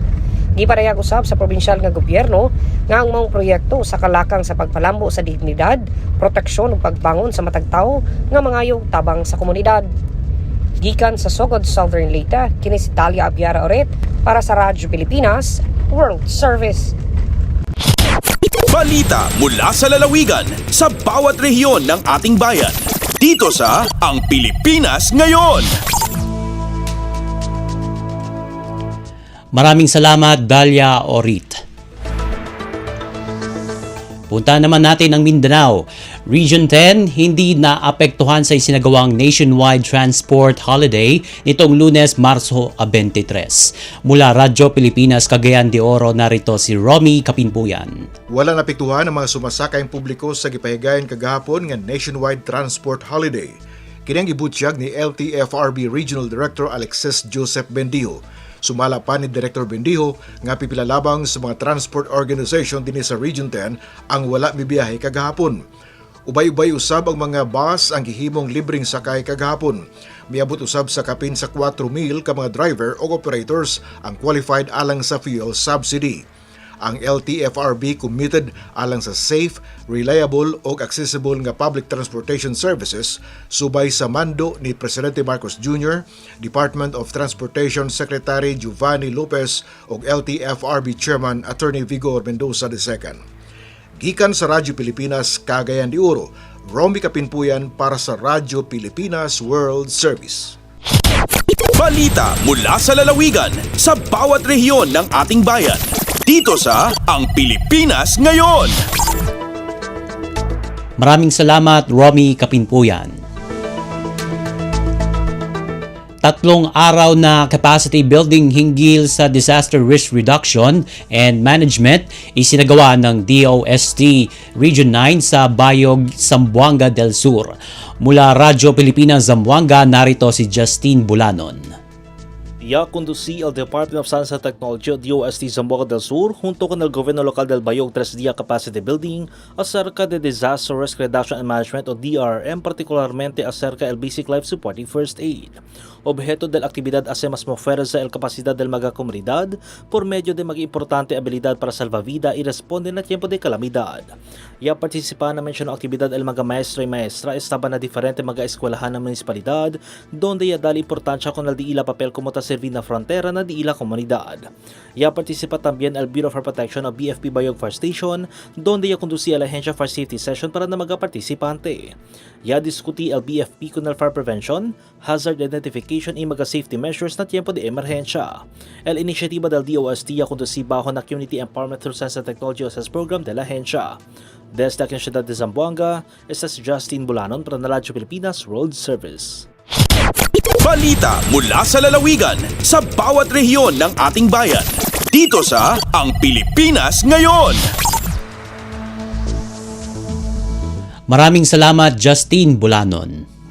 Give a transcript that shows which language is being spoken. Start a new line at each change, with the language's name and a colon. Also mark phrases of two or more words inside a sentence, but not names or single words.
Cebuano: Giparehag usab sa probinsyal nga gobyerno nga ang maong proyekto sa kalakang sa pagpalambo sa dignidad, proteksyon ug pagbangon sa matag tawo nga mangayog tabang sa komunidad. Gikan sa Sogod, Southern Leyte, kini si Dalia Abiara Oret para sa Radyo Pilipinas World Service.
Filipino: Balita mula sa lalawigan sa bawat rehiyon ng ating bayan. Dito sa Ang Pilipinas Ngayon. Maraming salamat, Dalia Orit. Punta naman natin ang Mindanao. Region 10 hindi naapektuhan sa isinagawang
English: nationwide transport holiday
Filipino: nitong Lunes, Marso 23. Mula Radyo Pilipinas, Cagayan de Oro, narito si Romy Kapinpuyan.
Cebuano: Wala napektuhan ang mga sumasakayang publiko sa gipahigayon kagahapon nga
English: nationwide transport holiday.
Cebuano: Kini ang gibutyag ni LTFRB Regional Director Alexis Joseph Bendijo. Sumala pa ni Director Bendijo nga pipilalabang sa mga
English: transport organization
Cebuano: din sa Region 10 ang wala mibiyahe kagahapon. Ubay-ubay usab ang mga bus ang gihimong libreng sakay kagahapon. Miabot usab sa kapin sa 4,000 ka mga driver o operators ang qualified alang sa
English: fuel subsidy.
Cebuano: Ang LTFRB committed alang sa
English: safe, reliable
Cebuano: o accessible nga
English: public transportation services
Cebuano: subay sa mando ni Presidente Marcos Jr., Department of Transportation Secretary Giovanni Lopez o LTFRB Chairman Attorney Vigor Mendoza II. Gikan sa Radyo Pilipinas, Cagayan de Oro, Romy Kapinpuyan para sa Radyo Pilipinas World Service.
Filipino: Balita mula sa lalawigan sa bawat rehiyon ng ating bayan. Dito sa Ang Pilipinas Ngayon. Maraming salamat, Romy Kapinpuyan. 3 araw na
English: capacity building
Filipino: hinggil sa
English: disaster risk reduction and management
Filipino: isinagawa ng DOST Region 9 sa Bayog, Zamboanga del Sur. Mula Radyo Pilipinas Zamboanga, narito si Justine Bulanon.
Chavacano: Ya conducí el Department of Science and Technology o DOST Zamboanga del Sur junto con el Gobierno Local del Bayog 3-día
English: Capacity Building
Chavacano: acerca de
English: Disaster Risk Reduction and Management
Chavacano: o DRM, particularmente acerca del
English: Basic Life Supporting First Aid.
Chavacano: Objeto de la actividad hacemos moverse el capacidad del mga comunidad por medio de mga importante habilidad para salvavida y responde na tiempo de calamidad. Ya participa na menciono actividad el mga maestro y maestra estaban na diferente mga eskwelahan ng municipalidad donde ya dali importancia con el di ila papel como ta servir na frontera na di ila komunidad. Ya participa también el Bureau for Protection o BFP Bayog Fire Station donde ya conducía la Agencia
English: Fire Safety Session
Chavacano: para na mga participante. Ya diskuti el BFP con el
English: Fire Prevention, Hazard Identification
Chavacano: y mga
English: safety measures
Chavacano: na tiempo de emerhensya. El inisyatiba del DOST ya conducí bajo na Community Empowerment through Science and Technology Access Program de la agencia. Desde la Ciudad de Zamboanga, esta si Justine Bulanon para na Radyo Pilipinas World Service.
Filipino: Balita mula sa lalawigan sa bawat rehiyon ng ating bayan. Dito sa Ang Pilipinas Ngayon. Maraming salamat, Justine Bulanon.